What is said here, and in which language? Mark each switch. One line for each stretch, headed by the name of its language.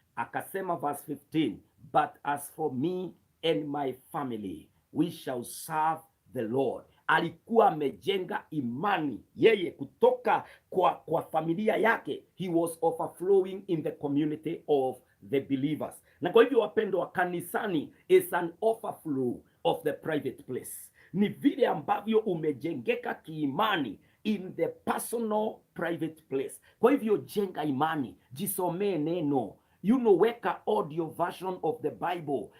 Swahili: Akasema
English: verse 15, but as for me and my family we shall serve the Lord.
Swahili: Alikuwa amejenga imani yeye kutoka kwa familia yake.
English: He was overflowing in the community of the believers.
Swahili: Na kwa hivyo wapendo wa kanisani
English: is an overflow of the private place.
Swahili: Ni vile ambavyo umejengeka kiimani
English: in the personal private place.
Swahili: Kwa hivyo jenga imani, jisomee neno. Weka
English: audio version of the Bible.